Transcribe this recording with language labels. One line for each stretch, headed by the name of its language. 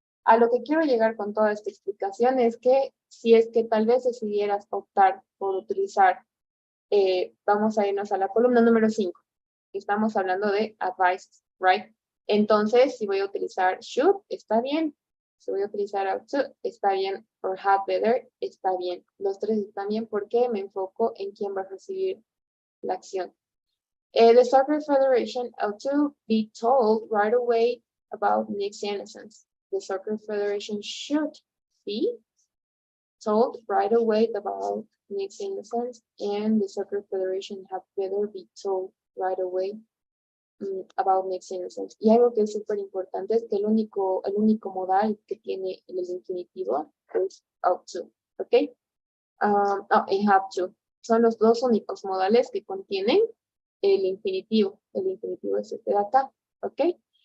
Spanish: A lo que quiero llegar con toda esta explicación es que si es que tal vez decidieras optar por utilizar, vamos a irnos a la columna número 5. Estamos hablando de advices, right? Entonces, si voy a utilizar should, está bien. Si voy a utilizar ought to, está bien. Or have better, está bien. Los tres están bien porque me enfoco en quién va a recibir la acción.
English: The Soccer Federation ought to be told right away about Nick's innocence. The Soccer Federation should be told right away about Nick's innocence, and the Soccer Federation had better be told right away about Nick's innocence.
Spanish: Y algo que es súper importante es que el único modal que tiene el infinitivo es ought to, ¿ok? Y have to. Son los dos únicos modales que contienen el infinitivo. El infinitivo es este de acá, ¿ok?